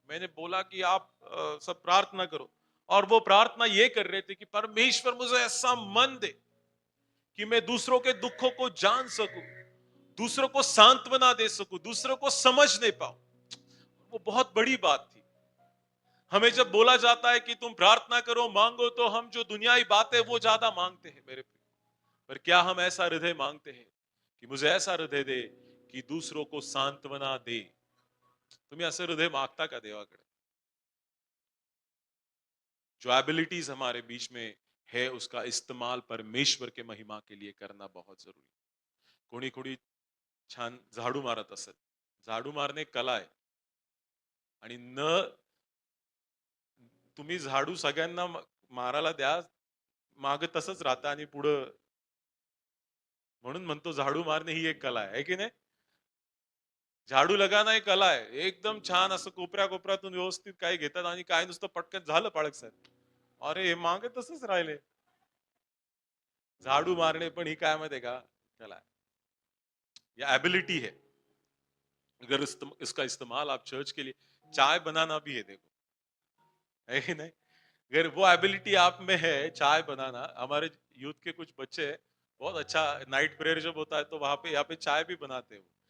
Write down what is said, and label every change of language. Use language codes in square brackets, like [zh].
[hi] मैंने बोला कि आप सब प्रार्थना करो, और वो प्रार्थना ये कर रहे थे कि परमेश्वर मुझे ऐसा मन दे कि मैं दूसरों के दुखों को जान सकूं, दूसरों को सांत्वना दे सकूं, दूसरों को समझ नहीं पाऊं। वो बहुत बड़ी बात थी। हमें जब बोला जाता है कि तुम प्रार्थना करो, मांगो, तो हम जो दुनियाई बातें वो ज्यादा मांगते हैं मेरे। पर क्या हम ऐसा हृदय मांगते हैं कि मुझे ऐसा हृदय दे की दूसरों को सांत्वना दे? [mr] तुम्ही असं हृदय मागता का देवाकडे? [hi] जो एबिलिटीज हमारे बीच में है, उसका इस्तेमाल परमेश्वर के महिमा के लिए करना बहुत जरूरी। [mr] कोणी कोणी छान झाडू मारत असेल, झाडू मारणे एक कला आहे, आणि न तुम्ही झाडू सगळ्यांना मारायला द्या, माग तसंच राहतं आणि पुढं, म्हणून म्हणतो झाडू मारणे ही एक कला आहे की नाही? [hi] झाडू लगाना [mr] एक कला आहे, एकदम छान असं कोपऱ्या कोपऱ्यातून व्यवस्थित काही घेतात, आणि काय नुसतं पटकन झालं पाळक साहेब, अरे हे मागे तसंच राहिले। झाडू मारणे पण ही काय माहितीये का, [hi] कला है, या एबिलिटी है। अगर इसका इस्तेमाल आप चर्च के लिए, चाय बनाना भी है देखो, है कि नहीं? अगर वो एबिलिटी आप में है, चाय बनाना, हमारे यूथ के कुछ बच्चे हैं, बहुत अच्छा, नाइट प्रेयर जब होता है तो वहां पे, यहाँ पे चाय भी बनाते हैं वो।